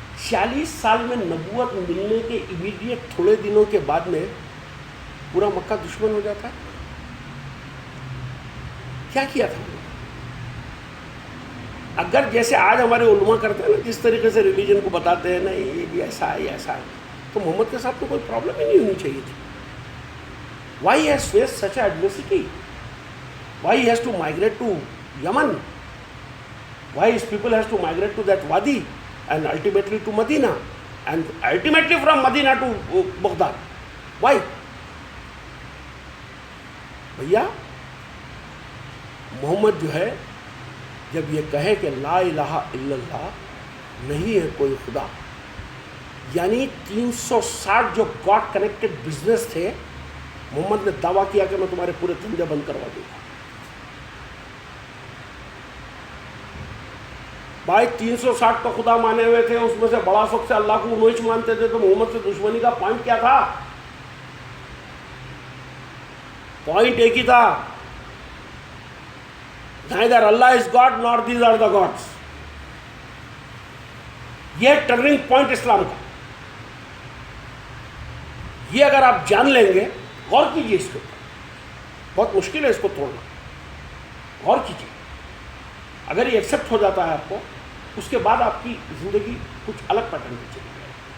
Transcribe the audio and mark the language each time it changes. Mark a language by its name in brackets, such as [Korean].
[Hindi] 40 साल में नबूवत मिलने के इमीडिएट थोड़े दिनों के बाद में पूरा मक्का दुश्मन हो जाता है। क्या किया था? अगर जैसे आज हमारे उलमा करते हैं ना, जिस तरीके से रिलीजन को बताते हैं ना, ये भी ऐसा है, ये ऐसा है, तो मोहम्मद के साथ तो कोई प्रॉब्लम ही नहीं होनी चाहिए थी। [English] Why he has faced such adversity? Why he has to migrate to Yemen? Why his people has to migrate to that wadi and ultimately to Medina and ultimately from Medina to Baghdad? Why? [Hindi] भैया मोहम्मद जो है जब ये कहे कि ला इलाहा इल्लल्लाह, नहीं है कोई खुदा, यानी 360 जो गॉड कनेक्टेड बिजनेस थे, मोहम्मद ने दावा किया कि मैं तुम्हारे पूरे धंधे बंद करवा दूंगा। भाई 360 तो खुदा माने हुए थे, उसमें से बड़ा शौक से अल्लाह को उन्हें मानते थे, तो मोहम्मद से दुश्मनी का पॉइंट क्या था? पॉइंट एक ही था, [English] neither Allah is God nor these are the gods। [Hindi] ये टर्निंग पॉइंट इस्लाम का, ये अगर आप जान लेंगे, गौर कीजिए इसके ऊपर, बहुत मुश्किल है इसको तोड़ना, गौर कीजिए। अगर ये एक्सेप्ट हो जाता है आपको, उसके बाद आपकी जिंदगी कुछ अलग पैटर्न पे चली जाएगी।